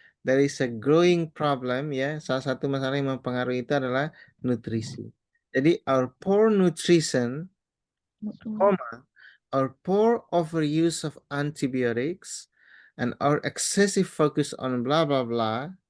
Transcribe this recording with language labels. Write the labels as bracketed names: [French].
[English] There is a growing problem ya. [Indonesian] Salah satu masalah yang mempengaruhi itu adalah nutrisi. [English] Jadi our poor nutrition, our poor overuse of antibiotics, and our excessive focus on blah blah blah.